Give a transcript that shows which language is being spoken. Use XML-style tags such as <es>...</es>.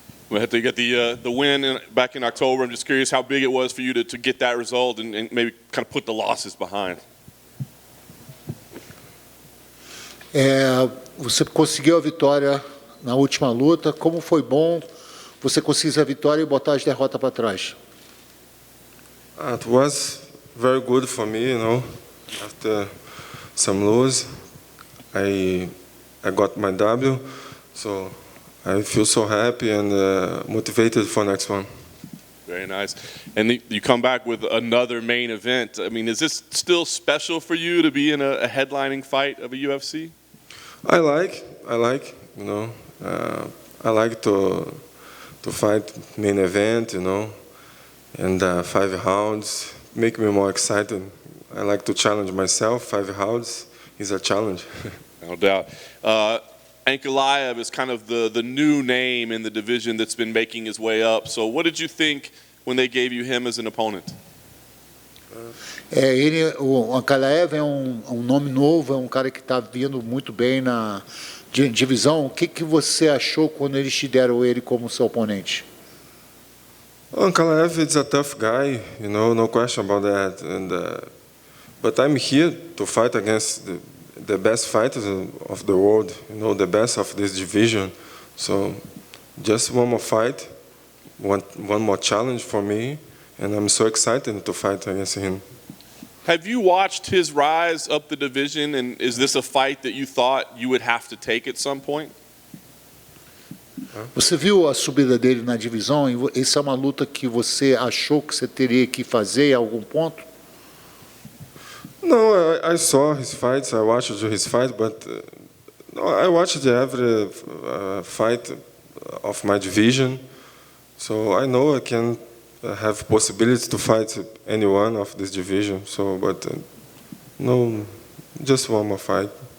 <en>We had to get the win back in October. I'm just curious how big it was for you to get that result and maybe kind of put the losses behind.</en> <pt>Você conseguiu a vitória na última luta. Como foi bom você conseguir a vitória e botar as derrotas para trás?</pt> <en>It was very good for me, you know. After some lose, I got my W, so I feel so happy and motivated for next one. Very nice. And you come back with another main event. I mean, is this still special for you to be in a headlining fight of a UFC? I like, you know. I like to fight main event, you know, and 5 rounds make me more excited. I like to challenge myself. 5 rounds is a challenge. No doubt. Ankalaev is kind of the new name in the division that's been making his way up. So what did you think when they gave you him as an opponent?</en> <pt>O Ankalaev é nome novo, é cara que está vindo muito bem na divisão. O que você achou quando eles te deram ele como seu oponente?</pt> <en>Ankalaev is a tough guy, you know, no question about that. But I'm here to fight against the best fighters of the world, you know, the best of this division. So just one more fight, one more challenge for me, and I'm so excited to fight against him. Have you watched his rise up the division, and is this a fight that you thought you would have to take at some point?</en> <pt>Você viu a subida dele na divisão? Essa é uma luta que você achou que você teria que fazer em algum ponto?</pt> <en>No, I saw his fights. I watched his fight, but no, I watched every fight of my division, so I know I can have possibilities to fight anyone of this division. So, but no, just one more fight.</en>